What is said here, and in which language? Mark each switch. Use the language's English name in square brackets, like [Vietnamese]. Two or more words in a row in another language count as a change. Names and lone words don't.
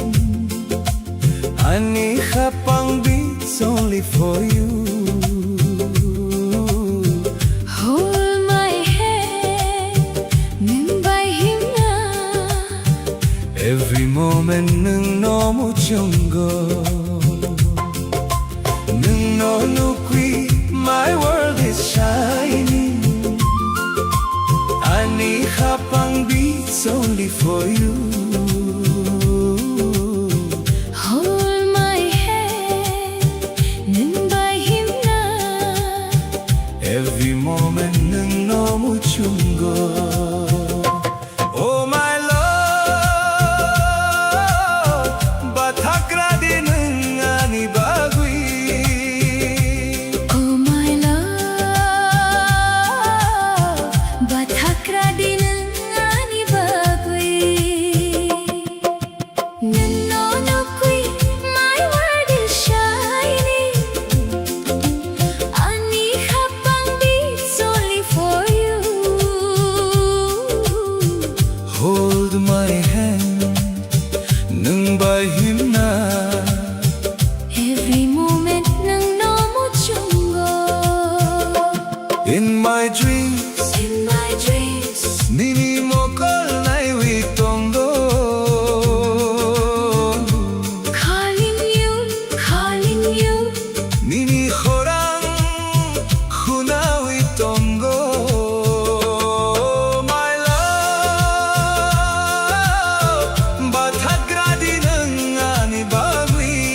[English] Honey, Khapang beats only for you. hold my hand [Kok Borok] nang bay himna [English] Every moment [Kok Borok] nung no mo chungo nung no nukwi. [English] My world is shining. Honey, Khapang beats only for you. hold my hand [Kok Borok] nang bay himna [English] Every moment [Kok Borok] nung no mo chungo. [English] Oh my love, [Kok Borok] bathakra din ani bagui. [English] oh my love [Kok Borok] bathakra din ani bagui nanno no kui [English] my world is shining ani khapang beats only for you Hold my hand [Kok Borok] nung bay himna. [English] every moment [Kok Borok] nang no mo chungo [English] In my dreams [Kok Borok] nini mo kal nai wi tongdo. [English] calling you [Kok Borok] Nini khorang khunawi tonggo. [English] My love, [Kok Borok] bathagra dinang ani bagui.